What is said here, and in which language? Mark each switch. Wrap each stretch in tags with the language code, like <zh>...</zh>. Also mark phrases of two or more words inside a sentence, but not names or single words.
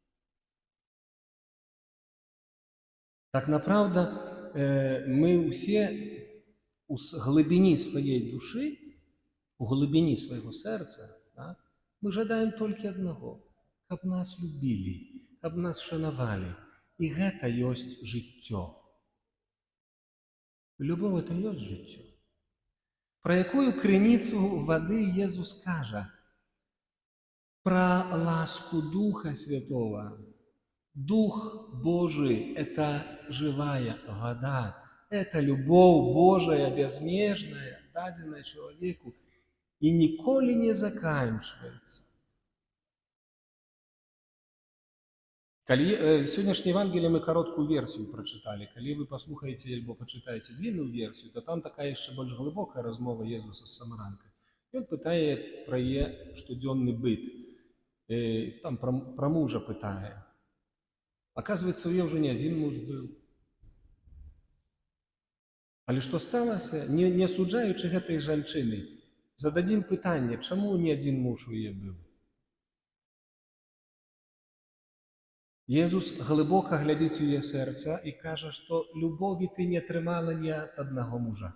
<be>Так направда, мы ўсе у глыбіні сваёй душы, у глыбіні свайго сэрца, мы жадаем толькі аднаго, каб нас любілі, каб нас шанавалі. І гэта ёсць жыццё. Любоў — это ёсць жыццё. Пра якую крыніцу вады Езус кажа? Пра ласку Духа Святого.</be> <ru>Дух Божий — это живая вода, это любовь Божия безмежная, дадзеная человеку, и николи не заканчивается. Сегодняшнее Евангелие мы короткую версию прочитали. Коли вы послухаете или почитаете длинную версию, то там такая еще больше глубокая размова Иисуса с самаранкой. И он пытает про ее штоденный быт. Там про мужа пытает. Оказывается, у нее уже не один муж был.</ru> <be>Але што сталася? Не асуджаючы гэтай жанчыны, зададзім пытанне, чаму не адзін муж у яе быў? Езус глыбока глядзіць у яе сэрца і кажа, што любові ты не атрымала ні ад аднаго мужа.</be>